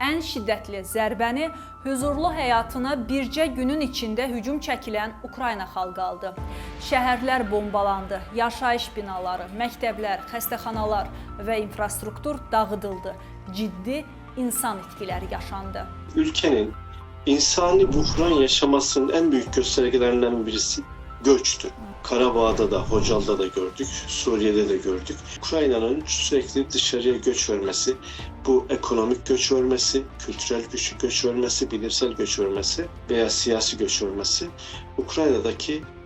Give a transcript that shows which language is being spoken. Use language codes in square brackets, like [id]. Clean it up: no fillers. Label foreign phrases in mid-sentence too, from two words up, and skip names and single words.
[az] ən şiddətli zərbəni hüzurlu həyatına bircə günün içində hücum çəkilən Ukrayna xalqı aldı. Şəhərlər bombalandı, yaşayış binaları, məktəblər, xəstəxanalar və infrastruktur dağıdıldı. Ciddi insan itkiləri yaşandı. [tr] Ülkenin insani buhran yaşamasının en büyük göstergelerinden birisi göçtü. Karabağ'da da, Hocal'da da gördük, Suriye'de de gördük. Ukrayna'nın sürekli dışarıya göç vermesi, bu ekonomik göç vermesi, kültürel göç vermesi, bilimsel göç vermesi veya siyasi göç vermesi, Ukrayna'daki